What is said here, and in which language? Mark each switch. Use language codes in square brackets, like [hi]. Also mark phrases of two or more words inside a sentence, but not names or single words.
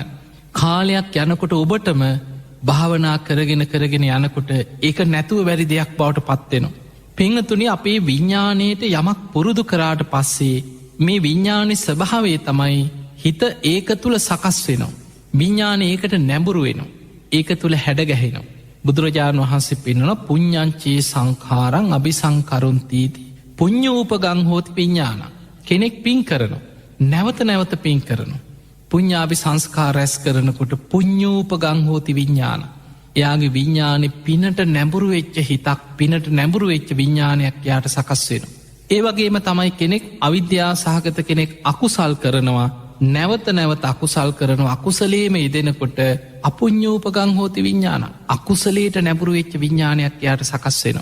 [si] කාලයක් යනකොට ඔබටම භාවනා කරගෙන යනකොට ඒක නැතුව වැරි දෙයක් බවට පත්වෙනවා. පිංහතුනි අපේ විඤ්ඥානයට යමක් පුරුදු කරාට පස්සේ මේ විඤ්ඥානි ස්වභාවේ තමයි හිත ඒක තුළ සකස් වෙනවා. විඤ්ඥාන ඒකට නැඹුරු වෙනවා. ඒක තුළ හැඩගැහෙනවා. බුදුරජාණන් වහන්සේ පෙන්වන [pi] පුඤ්ඥංචේ සංඛාරං අභිසංකරුන්තීති පුඤ්ඥූපගං හෝති විඤ්ඥාන. [si] කෙනෙක් පින් කරනවා. නැවත පින් කරනවා. පුඤ්ඥාභි සංස්කාර රැස් කරනකොට [pi] පුඤ්ඥූපගං හෝති විඤ්ඥාන. [si] එයාගේ විඤ්ඥානෙ පිනට නැඹුරු වෙච්ච හිතක් පිනට නැඹුරු වෙච්ච විඤ්ඥානයක් යාට සකස් වෙන. ඒ වගේම තමයි කෙනෙක් අවිද්‍යා සහගත කෙනෙක් අකුසල් කරනවා නැවත අකුසල් කරනවා අකුසලේම යෙදෙනකොට [pi] අපුඤ්ඥූපගං හෝති විඤ්ඥාන [si] අකුසලේට නැඹුරු වෙච්ච විඤ්ඥානයක් යාට සකස් වෙනවා.